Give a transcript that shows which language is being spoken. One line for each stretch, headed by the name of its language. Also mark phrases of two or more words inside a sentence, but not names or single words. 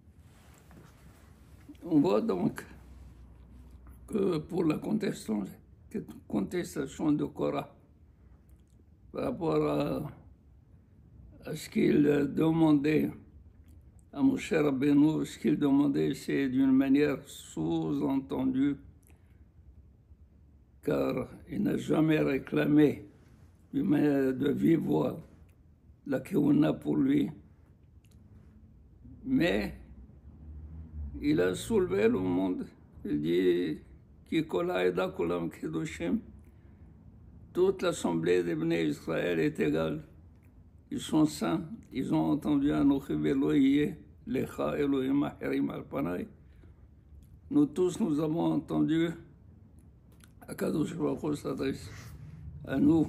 French: On voit donc que pour la contestation de Korah, par rapport à ce qu'il demandait à Moshe Rabbeinu, ce qu'il demandait, c'est d'une manière sous-entendue, car il n'a jamais réclamé d'une manière de vive voix la Keuna pour lui. Mais il a soulevé le monde.
Hebrew: Il dit כי כל העדה כלם קדושים.
French: Toute l'assemblée des Bnei Israël est égale. Ils sont saints. Ils ont entendu
Hebrew: אנכי ולויה לך אלהים אחרים על פני.
French: Nous tous, nous avons entendu
Hebrew: הקדוש ברוך הוא
French: s'adresse à nous.